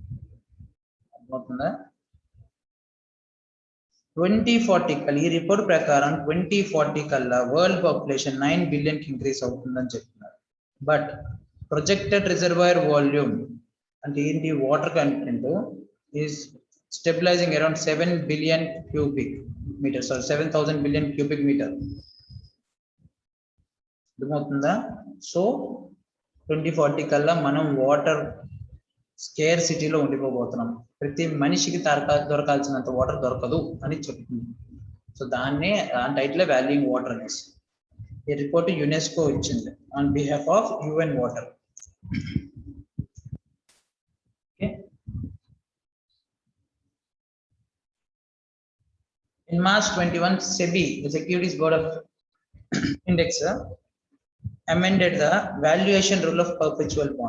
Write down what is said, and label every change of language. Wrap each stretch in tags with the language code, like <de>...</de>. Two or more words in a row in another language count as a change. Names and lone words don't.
<te>2040 కల్లి report ప్రకారం 2040 కల్లా</te> <en>world population 9 billion</en> <te>కి increase అవుతుందని చెప్తున్నారు</te> <en>but projected reservoir volume and in the water content is stabilizing around 7 billion cubic meters or 7,000 billion cubic meter. So</en> <te>2040 కల్లా మనం</te> <en>water scarcity</en> <te>లో ఉండిపోబోతున్నాం ప్రతి మనిషికి దొరకాల్సినంత water దొరకదు అని చెప్తుంది</te> <en>so</en> <te>దాన్నే ఆన్</te> <en>title valuing water is a report UNESCO ichindi on behalf of UN water. In March 21, SEBI, the Securities Board of Index, amended the valuation rule of perpetual bonds.</en>